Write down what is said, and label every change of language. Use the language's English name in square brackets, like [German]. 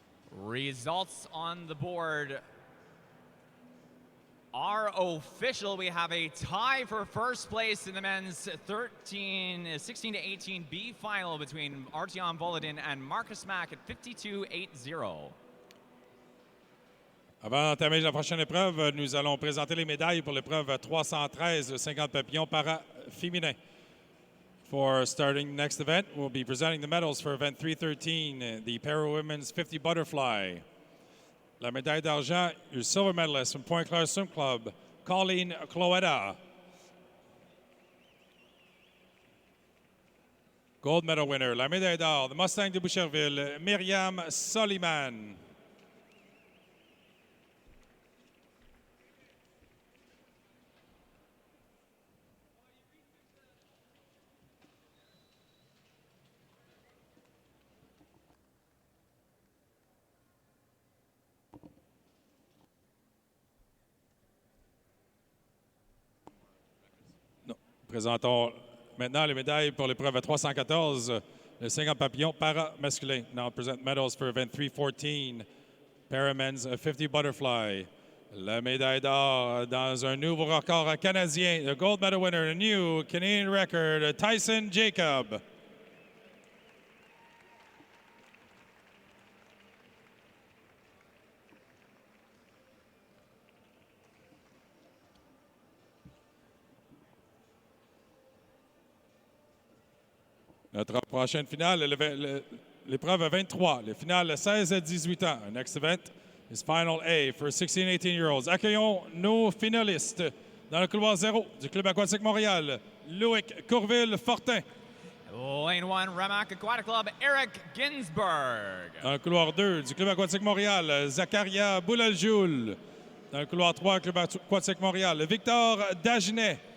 [English] Results on the board are official. We have a tie for first place in the men's 16-18 B final between Artyom Volodin and Marcus Mack at 52-80. [French] Avant d'entamer la prochaine épreuve, nous allons présenter les médailles pour l'épreuve 313 50 papillons para féminin. [English] For starting next event, we'll be presenting the medals for event 313, the Para Women's 50 Butterfly. [French] La médaille d'argent, [English] your silver medalist from Point Claire Swim Club, Colleen Cloetta. Gold medal winner, [French] la médaille d'or, [English] the Mustang de Boucherville, Myriam Soliman. [French] Présentons maintenant les médailles pour l'épreuve 314, le 50 papillons para-masculin. [English] Now present medals for event 314, Para-men's 50 Butterfly. [French] La médaille d'or dans un nouveau record canadien, [English] the gold medal winner, a new Canadian record, [French] Tyson Jacob. Notre prochaine finale, l'épreuve 23, le finale 16 à 18 ans. [English] Our next event is Final A for 16 and 18-year-olds. [French] Accueillons nos finalistes dans le couloir 0 du Club aquatique Montréal, Loïc Courville-Fortin. [English] Lane 1, Ramac Aquatic Club, Eric Ginsberg. [French] Dans le couloir 2 du Club aquatique Montréal, Zacharia Boulaljoul. Dans le couloir 3, Club aquatique Montréal, Victor Dagenet.